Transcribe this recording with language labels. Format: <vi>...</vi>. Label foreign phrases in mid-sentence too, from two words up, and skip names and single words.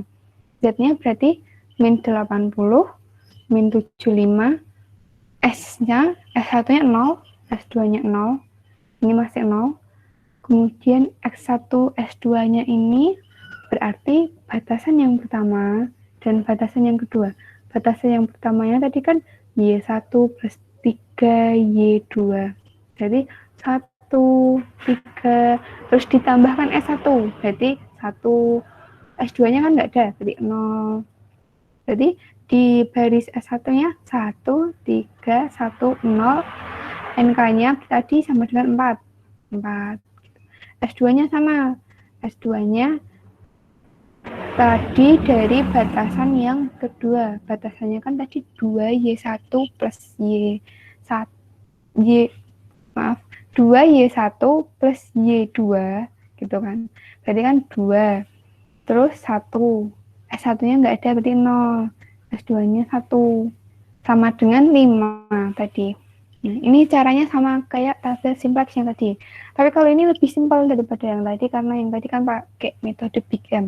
<id>Z-nya berarti min 80, min 75, S-nya, S1-nya 0, S2-nya 0, ini masih 0. Kemudian X1, S2-nya ini berarti batasan yang pertama dan batasan yang kedua. Batasan yang pertamanya tadi kan Y1 plus 3Y2. Jadi 1, 3, terus ditambahkan S1. Berarti 1, S2-nya kan nggak ada, berarti 0. Jadi di baris S1-nya 1, 3, 1, 0. NK-nya tadi sama dengan 4. S2-nya sama. S2-nya tadi dari batasan yang kedua. Batasannya kan tadi 2Y1 plus Y1, maaf, 2Y1 plus Y2 gitu kan. Berarti kan 2, terus 1. S1-nya nggak ada, berarti 0. S2-nya 1. Sama dengan 5 tadi. Nah, ini caranya sama kayak tabel simplex yang tadi. Tapi kalau ini lebih simpel daripada yang tadi, karena yang tadi kan pakai metode Big M.</id>